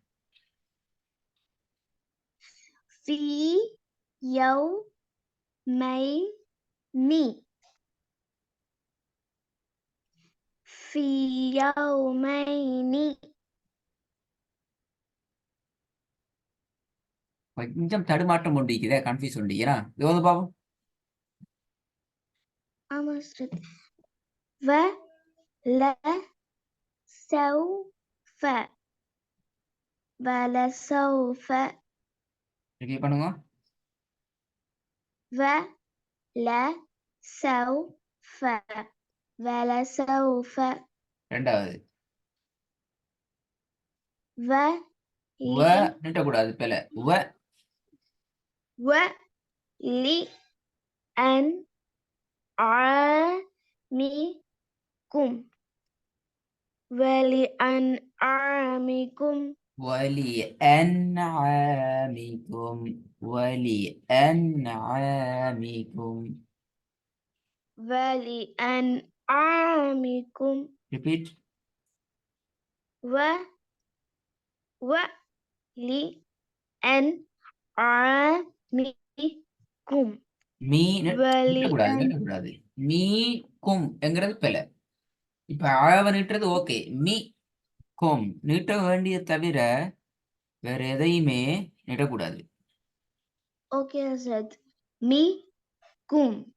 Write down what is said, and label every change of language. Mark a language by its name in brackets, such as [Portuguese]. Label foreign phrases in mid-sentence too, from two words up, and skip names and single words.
[Arabic] في يومين في يومين. [Tamil] கொஞ்சம் தடுமாற்றம் கொண்டிருக்கிறே, கன்ஃபியூஸ் கொண்டிருக்கிறா. இது வந்து பாப்போம். ஆமா ஹஸ்ரத். [Arabic] و ل سوف ولسوف [Tamil] ரிப்பீட் பண்ணுங்க. [Arabic] ولسوف ولسوف [Tamil] ரெண்டாவது வ [Arabic] ولي [Tamil] நீட்டக்கூடாது பிழை. வ [Arabic] ولأنعامكم ولأنعامكم ولأنعامكم ولأنعامكم. ولأنعامكم [Tamil] ரிப்பீட். [Arabic] و ولأنعامكم [Tamil] மீ நீட்டக்கூடாது [Arabic] ولأن [Tamil] நீட்டக்கூடாது. மீ கும் என்கிறது பிழை. இப்ப ஆவ நீட்டுறது ஓகே. மீ கும் நீட்ட வேண்டிய தவிர வேற எதையுமே நீட்டக்கூடாது. [English] Okay, Azad. Me, kum.